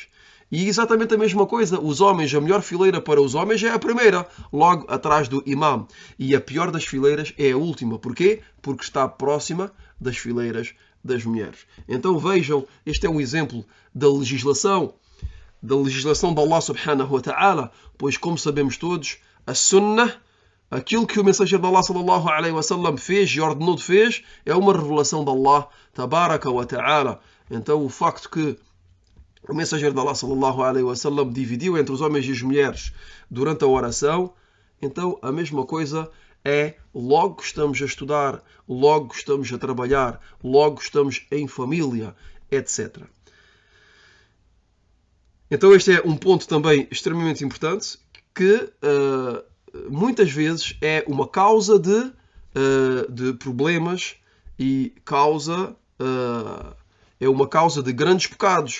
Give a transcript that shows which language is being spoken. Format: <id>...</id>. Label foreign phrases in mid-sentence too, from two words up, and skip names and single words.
<pt>E exatamente a mesma coisa, os homens, a melhor fileira para os homens é a primeira, logo atrás do imam. E a pior das fileiras é a última. Porquê? Porque está próxima das fileiras das mulheres. Então vejam, este é um exemplo da legislação de Allah</pt> <ar>سبحانه وتعالى,</ar> <pt>pois como sabemos todos, a sunnah, aquilo que o mensageiro de Allah</pt> <ar>صلى الله عليه وسلم</ar> <pt>fez e ordenou de fez, é uma revelação de Allah</pt> <ar>تبارك وتعالى.</ar> <pt>Então o facto que o mensageiro de Allah</pt> <ar>صلى الله عليه وسلم</ar> <pt>dividiu entre os homens e as mulheres durante a oração, então a mesma coisa é logo estamos a estudar, logo estamos a trabalhar, logo estamos em família, etc. Então este é um ponto também extremamente importante que muitas vezes é uma causa de problemas e é uma causa de grandes pecados.</pt>